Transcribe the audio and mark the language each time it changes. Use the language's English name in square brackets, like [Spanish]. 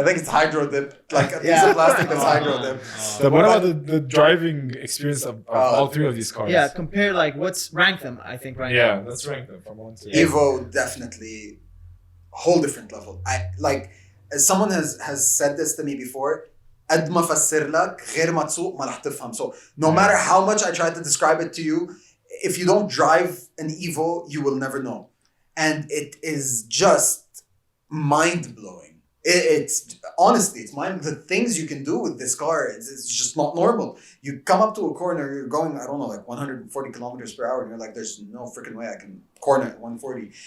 [English] I think it's hydro dip, like a piece of plastic that's hydro dip. So what about the driving experience of all three of these cars? Yeah, compare like rank them. I think right Yeah, now. let's rank them from 1 to 8. Evo definitely whole different level. As someone has said this to me before. [Arabic] قد ما فسر لك غير ما تسوق ما رح تفهم. [English] So no matter how much I try to describe it to you, if you don't drive an Evo, you will never know. And it is just mind-blowing It's honestly, it's mine. The things you can do with this car, it's just not normal. You come up to a corner, you're going, I don't know, like 140 kilometers per hour, and you're like, there's no freaking way I can corner at 140.